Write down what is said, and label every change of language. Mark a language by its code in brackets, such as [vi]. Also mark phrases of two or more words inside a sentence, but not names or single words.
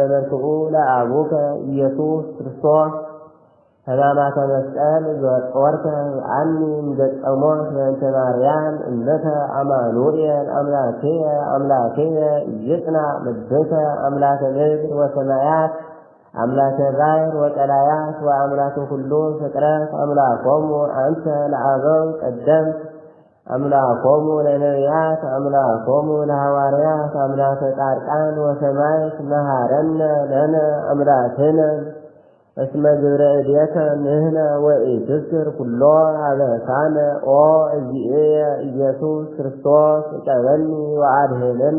[gez] መልክዑ ለአቡከ ኢየሱስ ክርስቶስ ሕማማተ መስቀል ዘወርከ አኒ እምገጸሞት በእንተ ማርያም እምነተ አማኑኤል አምላክየ ይጽናዕ ልብከ አምላከ ምድር ወሰማያት አምላከ ባሕር ወቀላያት ወአምላከ ኩሉ ፍጥረት አምላኮሙ አንተ ለአበው ቀደምት አምላኮሙ ለነቢያት አምላኮሙ ለሐዋርያት አምላከ ጻድቃን ወሰማዕት መሐረነ ለነ አምላክነ እስመ ግብረ እዴከ ንሕነ ወኢትዝክር ኩሎ አበሳነ ኦ እግዚእየ ኢየሱስ ክርስቶስ እቀበኒ ወአድኅነኒ።